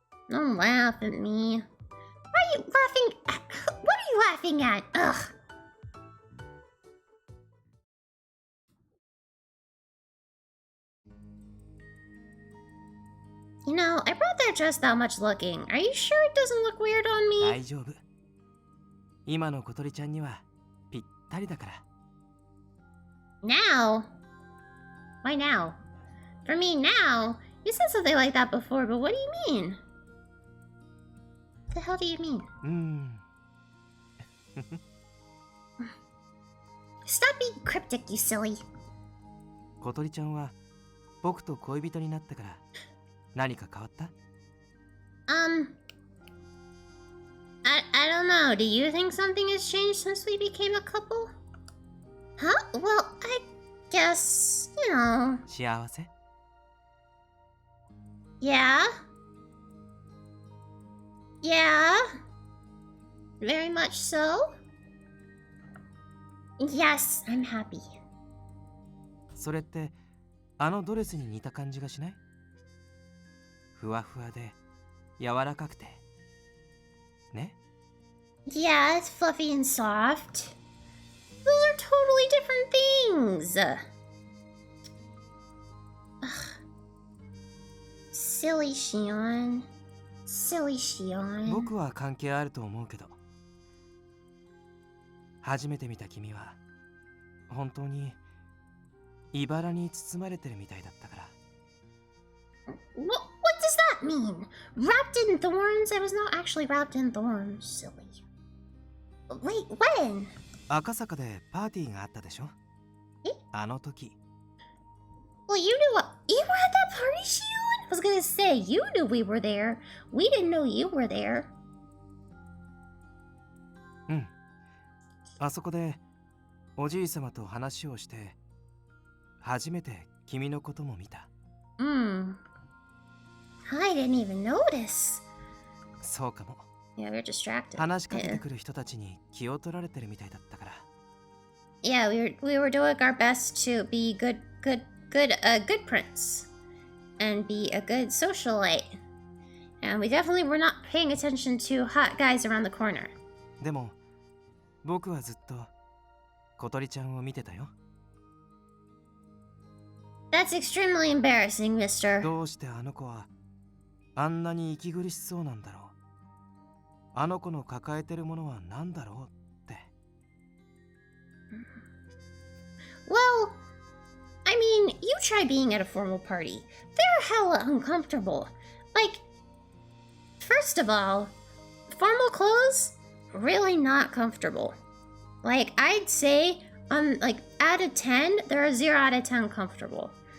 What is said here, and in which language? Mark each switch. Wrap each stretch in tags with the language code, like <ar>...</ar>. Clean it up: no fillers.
<en>Don't laugh at me. Why are you laughing at? What are you laughing at? Ugh. You know, I brought that dress that much looking. Are you sure it doesn't look weird on me?</en> <ja>大丈夫。今の小鳥ちゃんにはぴったりだから。</ja> <en>Now? Why now? For me now? You said something like that before, but what do you mean? What the hell do you mean? Stop being cryptic, you silly.</en> <ja>小鳥ちゃんは僕と恋人になってから何か変わった？</ja> <en>I don't know. Do you think something has changed since we became a couple? Huh? Well, I guess, you know.</en> <ja>幸せ？</ja> <en>Yeah? Yeah? Very much so? Yes, I'm happy.</en> <ja>それってあのドレスに似た感じがしない？ふわふわで柔らかくてね。</ja> <en>Yeah, it's fluffy and soft. Those are totally different things. Ugh. Silly Shion. Silly Shion.</en> <ja>僕は関係あると思うけど、初めて見た君は本当に茨に包まれてるみたいだったから。</ja> <en>What does that mean? Wrapped in thorns? I was not actually wrapped in thorns, silly. Wait, when?</en> <ja>赤坂でパーティーがあったでしょ？え？あの時。</ja> <en>Well, you were at that party, Shion? I was gonna say, you knew we were there. We didn't know you were there. うん。</en> <ja>あそこでおじい様と話をして初めて君のことも見た。</ja> <en>I didn't even notice.</en> <ja>そうかも。</ja> <en>Yeah, we were distracted.</en> <ja>話しかけてくる人たちに気を取られてるみたいだったから。</ja> <en>Yeah, we were doing our best to be good prince and be a good socialite. And we definitely were not paying attention to hot guys around the corner.</en> <ja>でも僕はずっと小鳥ちゃんを見てたよ。</ja> <en>That's extremely embarrassing, mister.</en> <ja>どうしてあの子はあんなに息苦しそうなんだろう。あの子の抱えてるものは何だろうって。</ja> <en>Well, I mean, you try being at a formal party. They're hella uncomfortable. Like, first of all, formal clothes, really not comfortable. Like, I'd say, out of 10, they're a 0 out of 10 comfortable.</en>